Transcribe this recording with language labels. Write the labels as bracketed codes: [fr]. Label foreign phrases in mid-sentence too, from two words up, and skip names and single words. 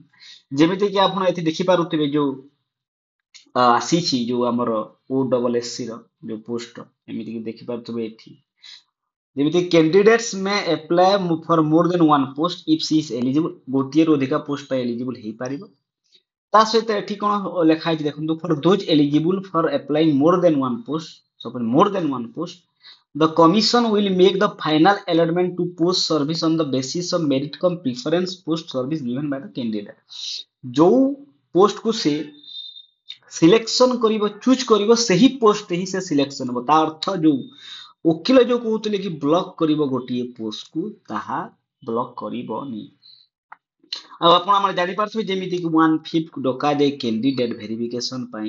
[or] ଯେମିତି କି ଆପଣ ଏଠି ଦେଖିପାରୁଥିବେ ଯୋଉ ଆସିଛି ଯୋଉ ଆମର ଓ ଡବଲ ଏସ ସି ର ଯୋଉ ପୋଷ୍ଟ, ଏମିତି କି ଦେଖିପାରୁଥିବେ ଏଠି ଯେମିତି [en] candidates may apply for more than one post if she is eligible. [or] ଗୋଟିଏରୁ ଅଧିକା ପୋଷ୍ଟ ପାଇଁ ଏଲିଜିବଲ ହେଇପାରିବ। ତା ସହିତ ଏଠି କଣ ଲେଖା ହେଇଛି ଦେଖନ୍ତୁ, [en] for those eligible for applying more than one post, suppose more than one post the commission will make the final allotment to post service on the basis of merit cum preference post service given by the candidate। [or] ଯୋଉ ପୋଷ୍ଟ କୁ ସେ ସିଲେକ୍ସନ କରିବ, ଚୁଜ କରିବ, ସେହି ପୋଷ୍ଟ ହିଁ ସେ ସିଲେକ୍ସନ ହେବ। ତା ଅର୍ଥ ଯୋଉ ଓକିଲ ଯୋଉ କହୁଥିଲେ କି ବ୍ଲକ୍ କରିବ ଗୋଟିଏ ପୋଷ୍ଟକୁ, ତାହା ବ୍ଲକ୍ କରିବନି। ଆଉ ଆପଣ ଆମର ଜାଣିପାରୁଥିବେ ଯେମିତି କି 1/5 ଡକାଯାଏ [en] candidate verification [or] ପାଇଁ।